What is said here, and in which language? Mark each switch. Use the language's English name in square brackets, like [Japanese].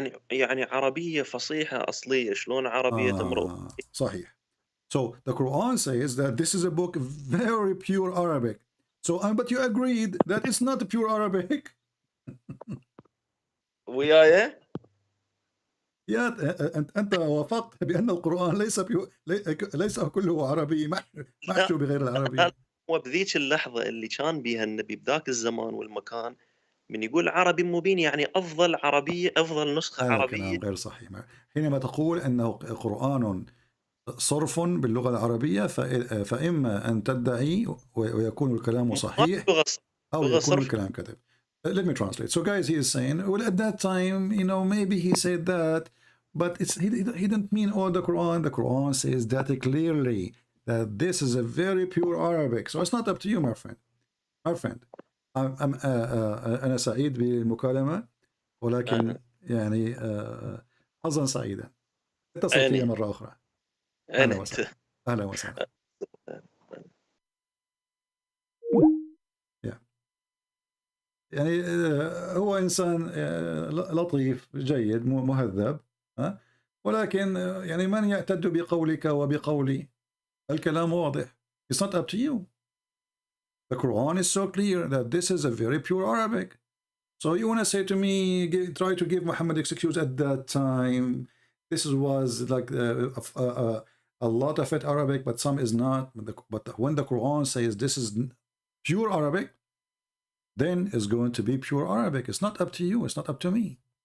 [Arabic] يعني عربية فصيحة أصلية. شلون عربية تمرق؟ صحيح. [English] So the Quran says that this is a book very pure Arabic. So, but you agreed that it's not pure Arabic. [Arabic] وياي؟ يا أنت وافقت بأن القرآن ليس كله عربي محشو بغير العربي. وبذيك اللحظة اللي كان بيها النبي بذاك الزمان والمكان من يقول عربي مبين يعني أفضل عربية، أفضل نسخة عربية. كلام غير صحيح. حينما تقول أنه قرآن صرف باللغة العربية فإما أن تدعي ويكون الكلام صحيح أو يكون الكلام كذب. [English] Let me translate. So guys, he is saying, well, at that time, you know, maybe he said that, but he didn't mean all the Quran. The Quran says that clearly, that this is a very pure Arabic. So it's not up to you, my friend. My friend. [Arabic] أنا سعيد بالمكالمة ولكن يعني حظا سعيدا. اتصل فيا مرة أخرى. أهلا وسهلا. أهلا وسهلا. يعني هو إنسان لطيف جيد مهذب، ولكن يعني من يعتد بقولك وبقولي؟ الكلام واضح. [English] It's not up to you. The Quran is so clear that this is a very pure Arabic. So you want to say to me, try to give Muhammad excuse at that time. This was like a lot of it Arabic, but some is not. But when the Quran says this is pure Arabic, then it's going to be pure Arabic. It's not up to you. It's not up to me.